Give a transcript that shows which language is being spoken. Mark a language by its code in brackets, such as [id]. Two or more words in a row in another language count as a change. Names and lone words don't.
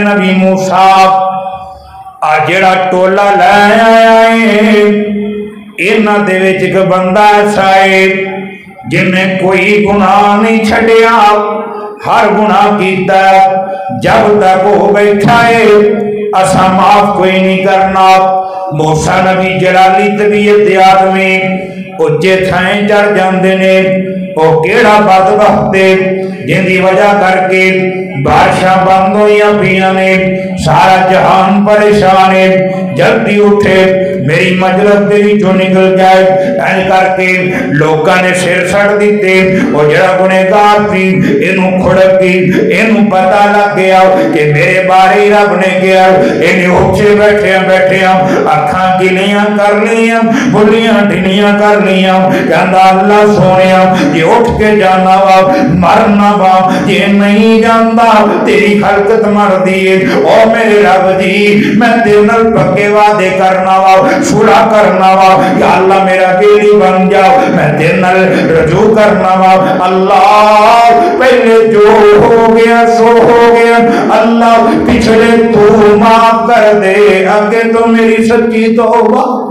[pa] نبی موسیٰ جڑا ٹولا لے آیا ہے انہاں دے وچ ایک بندہ ایسا ہے جن نے کوئی گناہ نہیں چھڈیا ہر گناہ کیتا [ur] جب تک وہ بیٹھا ہے [pa] اسا معاف کوئی نہیں کرنا موسیٰ نبی جلالی طبیعت آدمی اچے تھائیں چڑھ جاندے نے او کیڑا بدبخت ہے جن دی وجہ کر کے بارشاں بند ہوئیاں پیاں نے سارا جہان پریشان ہے جلدی اٹھے میری مجلس دے وچوں نکل جائے این کر کے لوکاں نے سر سڑ دیتے وہ جڑا گنہگار سی اینوں کھڑک گئی اینوں پتہ لگ گیا کہ میرے بارے ہی رب نے کیا اینی اٹھے بیٹھے اکھاں گلیاں کر لیاں بلیاں ڈھنیاں کر لیاں کہندا اللہ سونیا یہ اٹھ کے جانا وا مرنا وا یہ نہیں جاندا تیری خلقت مر دیے او میرے رب جی میں تیرے نال پکے وعدے کرنا وا صلح کرنا وا یا اللہ میرا بیلی بن جاؤ میں تیرے نال رجوع کرنا وا اللہ پہلے جو ہو گیا سو ہو گیا اللہ پچھلے تو معاف کر دے آگے تو میری سچی توبہ